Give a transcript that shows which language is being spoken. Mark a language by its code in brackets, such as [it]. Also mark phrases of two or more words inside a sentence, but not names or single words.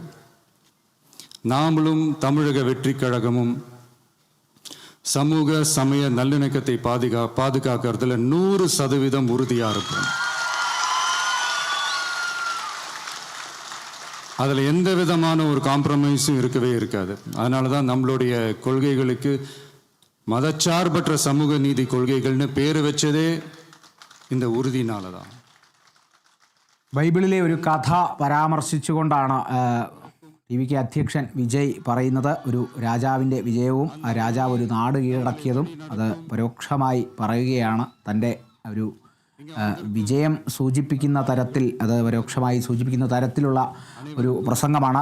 [ta] நாமளும் தமிழக வெற்றி கழகமும் சமூக சமய நல்லிணக்கத்தை பாதுகாக்கிறதுல 100% உறுதியாக இருப்போம். அதில் எந்த விதமான ஒரு காம்ப்ரமைஸும் இருக்கவே இருக்காது. அதனால தான் நம்மளுடைய கொள்கைகளுக்கு மதச்சார்பற்ற சமூக நீதி கொள்கைகள்னு பேர் வச்சதே இந்த உறுதினால தான். [ml] ബൈബിളിലെ ഒരു കഥ പരാമർശിച്ചുകൊണ്ടാണ് ടി.വി.കെ അധ്യക്ഷൻ വിജയ് പറയുന്നത്. ഒരു രാജാവിൻ്റെ വിജയവും ആ രാജാവ് ഒരു നാട് കീഴടക്കിയതും അത് പരോക്ഷമായി പറയുകയാണ്. തൻ്റെ ഒരു വിജയം സൂചിപ്പിക്കുന്ന തരത്തിൽ, അത് പരോക്ഷമായി സൂചിപ്പിക്കുന്ന തരത്തിലുള്ള ഒരു പ്രസംഗമാണ്.